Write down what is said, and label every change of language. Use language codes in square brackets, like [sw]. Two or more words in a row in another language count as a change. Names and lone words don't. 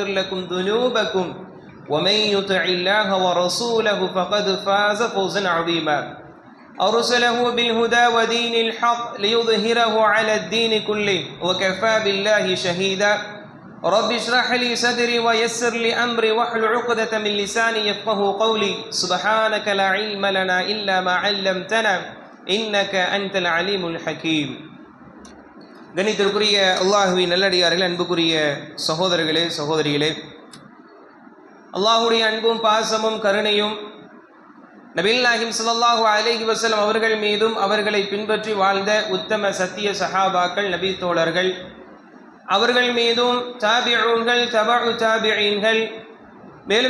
[ar] لكم ذنوبكم ومن يطع الله ورسوله فقد فاز فوزا عظيما أرسله بالهدى ودين الحق ليظهره على الدين كله وكفى بالله شهيدا رب اشرح لي صدري ويسر لي أمري واحلل عقدة من لساني يفقهوا قولي سبحانك لا علم لنا إلا ما علمتنا إنك أنت العليم الحكيم. [ta] கணித்திற்குரிய அல்லாஹுவின் நல்லடியார்களே, அன்புக்குரிய சகோதரர்களே சகோதரிகளே, அல்லாஹுடைய அன்பும் பாசமும் கருணையும் நபிகள் [ar] صلى الله عليه وسلم [ta] அவர்கள் மீதும் அவர்களை பின்பற்றி வாழ்ந்த உத்தம சத்திய சஹாபாக்கள் நபி தோழர்கள் அவர்கள் மீதும் தாபிஊன்கள் தபஉ தாபிஈன்கள் மேலும்